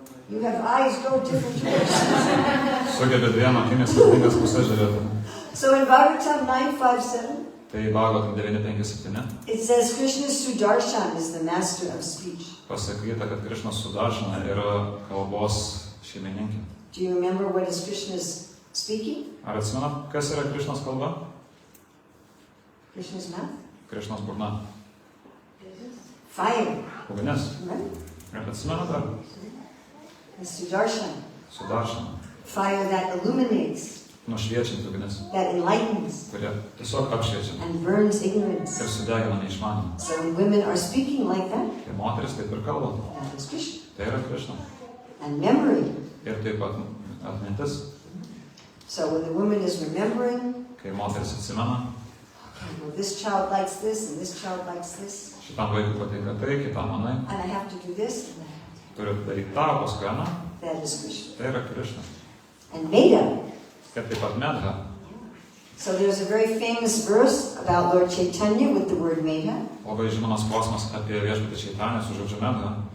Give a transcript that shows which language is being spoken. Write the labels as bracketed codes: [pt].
[en] You have eyes go different directions. [lt] Sugebė dviem akimis skirtingas pusės žiūrėti. [en] So in Bhagavatam 957, [lt] Tai Bhagavatam 9.5.7 [en] it says Krishna's Sudarshan is the master of speech. [lt] pasakyta, kad Krišnas Sudaršana yra kalbos šeimininkė. [en] Do you remember what is Krishna's speaking? [lt] Ar atsimenat, kas yra Krišnos kalba? [en] Krishna's mouth? [lt] Krišnos burna. [en] Fire. [lt] Ugnis. [en] Remember? [lt] Ar atsimenat, ar? [en] The Sudarshan. [lt] Sudaršana. [en] Fire that illuminates, [lt] Nušviečianti ugnis, [en] that enlightens, [lt] kurie tiesiog apšviečia [en] and burns ignorance. [lt] ir sudegina neišmanimą. [en] So when women are speaking like that, [lt] Tai moteris taip ir kalba. [en] that is Krishna. [lt] Tai yra Krišna. [en] And memory. [lt] Ir taip pat atmintis. [en] So when the woman is remembering, [lt] Kai moteris atsimena, [en] okay, well, this child likes this, and this child likes this, [lt] šitam vaikui patinka tai, kitam manai, [en] and I have to do this, and I have [lt] turi daryti tą, paskui aną. [en] to. That is Krishna. [lt] Tai yra Krišna. [en] And Meda. [lt] Ir taip pat Medha. [en] So there's a very famous verse about Lord Chaitanya with the word Meda. [lt] Labai žinomas posmas apie viešpatį Čaitanę su žodžiu Medha.